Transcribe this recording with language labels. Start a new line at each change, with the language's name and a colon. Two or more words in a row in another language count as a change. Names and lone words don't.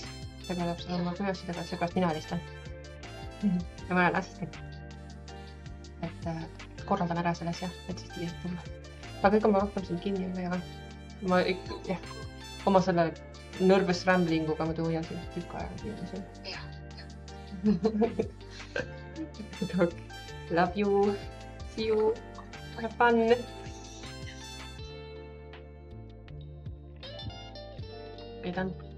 Estonian: Tegeleb seal oma tööasjadega, et seepärast mina helistan. Ja ma olen assistent. Et korraldan ära selles jah, et siis Tiia saab tulla. Aga kõik on ma rohkem siin kinni või ma ikka, oma selle
English: nervous ramblinguga
Estonian: muidu hoian siin tükk aega.
English: Love you. See you. Have fun. Okay, done.